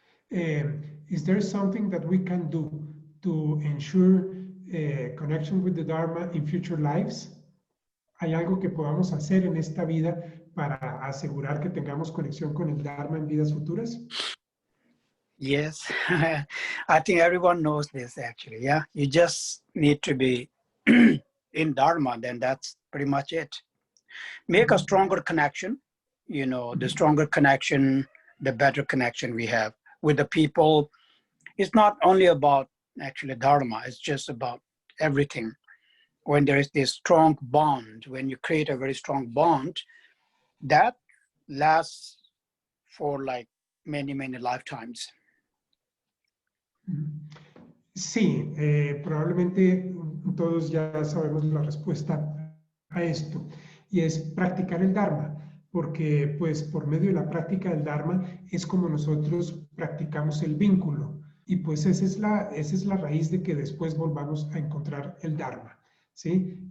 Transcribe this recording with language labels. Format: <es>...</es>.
<en>Is there something that we can do to ensure connection with the Dharma in future lives?</en> <es>¿Hay algo que podamos hacer en esta vida para asegurar que tengamos conexión con el Dharma en vidas futuras?</es> <en>Yes, I think everyone knows this, actually. Yeah, you just need to be in Dharma, then that's pretty much it. Make a stronger connection, the stronger connection, the better connection we have with the people. It's not only about actually Dharma, it's just about everything. When there is this strong bond, when you create a very strong bond that lasts for like many, many lifetimes.</en> <es>Sí, probablemente todos ya sabemos la respuesta a esto, y es practicar el Dharma, porque pues por medio de la práctica del Dharma es como nosotros practicamos el vínculo, y pues esa es la raíz de que después volvamos a encontrar el Dharma, ¿sí?</es>